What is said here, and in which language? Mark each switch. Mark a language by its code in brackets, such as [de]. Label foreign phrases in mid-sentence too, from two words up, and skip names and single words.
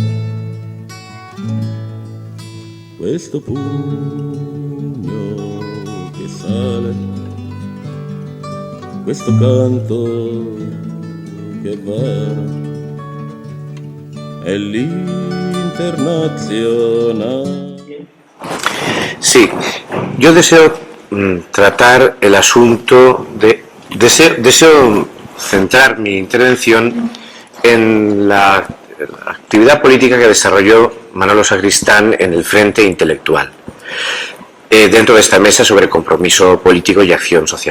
[it] Questo pugno che sale, questo canto che va, è l'Internazionale. [es] Sí, yo deseo tratar el asunto deseo centrar mi intervención en la actividad política que desarrolló Manolo Sacristán en el Frente Intelectual, dentro de esta mesa sobre compromiso político y acción social.